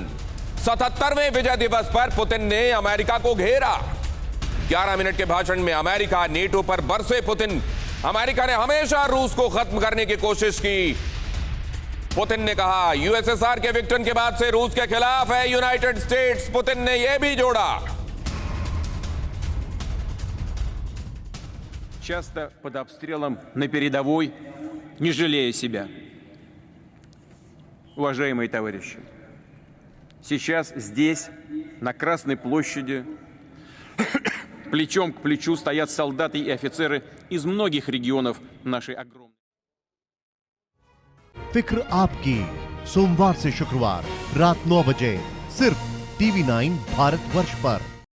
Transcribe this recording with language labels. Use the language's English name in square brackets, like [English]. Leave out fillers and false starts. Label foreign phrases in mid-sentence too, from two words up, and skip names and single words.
[Hindi] 77वें विजय दिवस पर पुतिन ने अमेरिका को घेरा। 11 मिनट के भाषण में अमेरिका, नेटो पर बरसे पुतिन। अमेरिका ने हमेशा रूस को खत्म करने की कोशिश की। पुतिन ने कहा यूएसएसआर के विघटन के बाद से रूस के खिलाफ है यूनाइटेड स्टेट्स। पुतिन ने यह भी जोड़ा, [Russian] часто под обстрелом на передовой, не жалея себя. Уважаемые товарищи, сейчас здесь, на Красной площади, плечом к плечу стоят солдаты и офицеры из многих регионов нашей огромной. [Hindi] फिक्र आपकी, सोमवार से शुक्रवार रात 9 बजे सिर्फ TV9 भारतवर्ष पर।